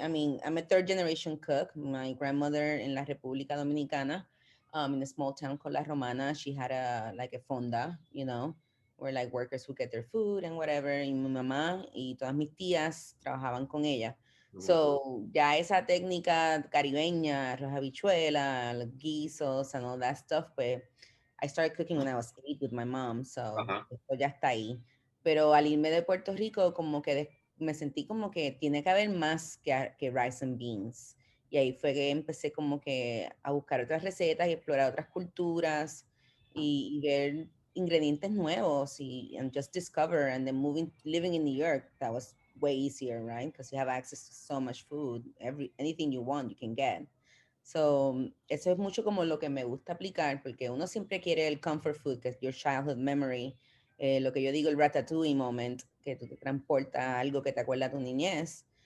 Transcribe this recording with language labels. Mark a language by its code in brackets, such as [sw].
[en] I mean, I'm a third generation cook. My grandmother in La República Dominicana, in a small town called La Romana, she had a fonda, where like workers would get their food and whatever. [es] Y mi mamá y todas mis tías trabajaban con ella. [en] So [es] ya esa técnica caribeña, arroz habichuela, guisos [en] and all that stuff, [es] pues [en] I started cooking when I was 8 with my mom, so [es] esto ya está ahí. Pero al irme de Puerto Rico, como que me sentí como que tiene que haber más que [en] rice and beans. [es] Y ahí fue que empecé como que a buscar otras recetas y explorar otras culturas y ver ingredientes nuevos [en] and just discover. And then living in New York, that was way easier, right? Because you have access to so much food. Anything you want, you can get. [es] So, eso es mucho como lo que me gusta aplicar, porque uno siempre quiere el comfort food, que es [en] your childhood memory, [es] lo que yo digo el ratatouille moment, que tú te transporta algo que te acuerda a tu niñez.